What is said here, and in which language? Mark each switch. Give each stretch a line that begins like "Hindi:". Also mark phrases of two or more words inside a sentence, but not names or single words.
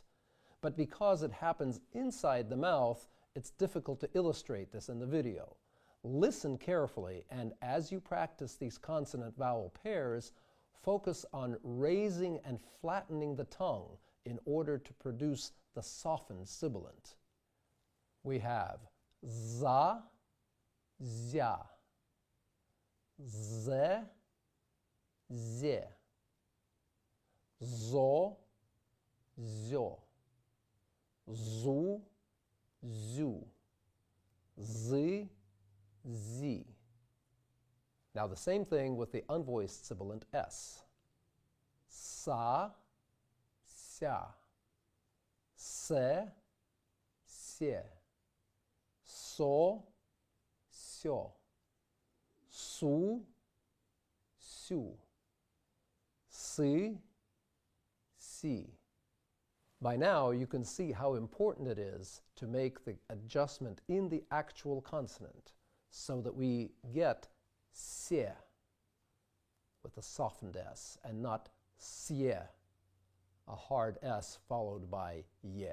English: But because it happens inside the mouth, it's difficult to illustrate this in the video. Listen carefully, and as you practice these consonant-vowel pairs, focus on raising and flattening the tongue in order to produce the softened sibilant. We have za, zya, ze, ze, zo, zyo, zu, zu, zi, zi. Now the same thing with the unvoiced sibilant S. Sa, sya, se, se, so, syo, su, su, si, si. By now, you can see how important it is to make the adjustment in the actual consonant so that we get se with a softened S and not sie, a hard S followed by ye.